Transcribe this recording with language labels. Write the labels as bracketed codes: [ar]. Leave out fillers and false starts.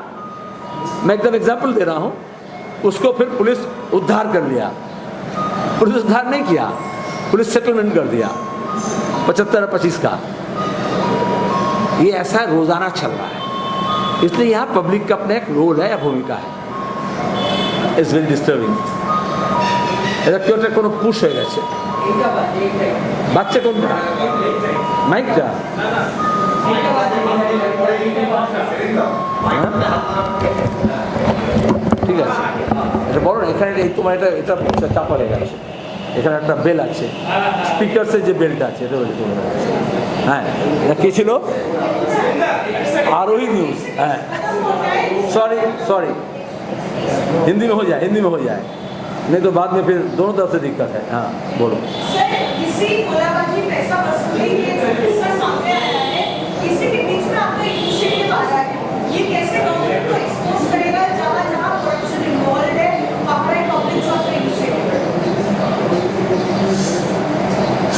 [hi] मैं एकदम एग्जाम्पल दे रहा हूं, उसको फिर पुलिस उद्धार कर लिया। पुलिस उद्धार नहीं किया, पुलिस सेटलमेंट कर दिया 75-25 का। ये ऐसा रोजाना चल रहा है, इसलिए यहाँ पब्लिक का अपना एक रोल है या भूमिका है। [en] It's very disturbing. [bn] এটা কেউ একটা কোনো পুশ হয়ে গেছে, বাচ্চা কোনটা মাইকটা, ঠিক আছে এটা বড় না, এখানে তোমার এটা এটা চাপা হয়ে গেছে, এখানে একটা বেল আছে, স্পিকারসের যে বেলটা আছে এটা বলে চলে গেছে। হ্যাঁ, এটা কে ছিল? आरोही न्यूज। [hi] है सॉरी सॉरी, हिंदी में हो जाए, हिंदी में हो जाए, नहीं तो बाद में फिर दोनों तरफ से दिक्कत है। हाँ बोलो। सर, इसी गोलाबाजी पैसा वसूली के जो किस्सा सामने आया है, इसी के बीच में आपका इनिशिएटिव आ रहा है, ये कैसे गवर्नमेंट को एक्सपोज करेगा जहाँ करप्शन इन्वॉल्व है, आपका पब्लिक जो आपका इनिशिएटिव है?